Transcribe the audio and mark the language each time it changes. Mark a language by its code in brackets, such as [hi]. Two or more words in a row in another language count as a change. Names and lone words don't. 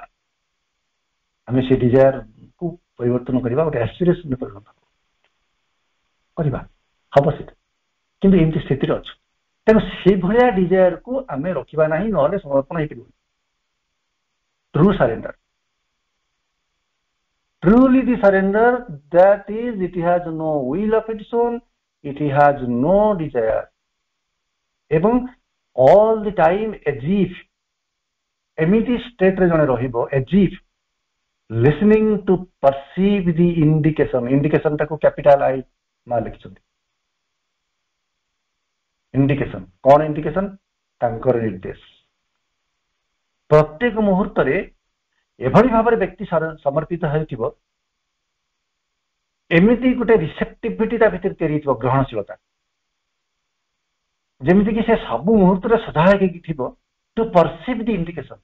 [or] ଆମେ ସେ ଡିଜାୟାର କୁ ପରିବର୍ତ୍ତନ କରିବା, ଗୋଟେ ଆସ୍ପିରେସନରେ ପରିଣତ କରିବା, ହବ ସେଟା। କିନ୍ତୁ ଏମିତି ସ୍ଥିତିରେ ଅଛୁ, ତେଣୁ ସେଇଭଳିଆ ଡିଜାୟାରକୁ ଆମେ ରଖିବା ନାହିଁ, ନହେଲେ ସମର୍ପଣ ହେଇପାରିବନି। [en] true surrender, truly the surrender, that is, it has no will of its own, it has no desire, ଏବଂ all the time as if, [or] ଏମିତି ଷ୍ଟେଟରେ ଜଣେ ରହିବ [en] as if listening to perceive the indication, [or] ଟାକୁ [en] capital I [or] ମା ଲେଖିଛନ୍ତି। ଇଣ୍ଡିକେସନ କଣ? ଇଣ୍ଡିକେସନ ତାଙ୍କର ନିର୍ଦ୍ଦେଶ। ପ୍ରତ୍ୟେକ ମୁହୂର୍ତ୍ତରେ ଏଭଳି ଭାବରେ ବ୍ୟକ୍ତି ସମର୍ପିତ ହେଉଥିବ, ଏମିତି ଗୋଟେ ରିସେପ୍ଟିଭିଟି ତା ଭିତରେ ତିଆରି ହେଇଥିବ, ଗ୍ରହଣଶୀଳତା, ଯେମିତିକି ସେ ସବୁ ମୁହୂର୍ତ୍ତରେ ସଦା ହେଇକି ଥିବ [en] to perceive the indication.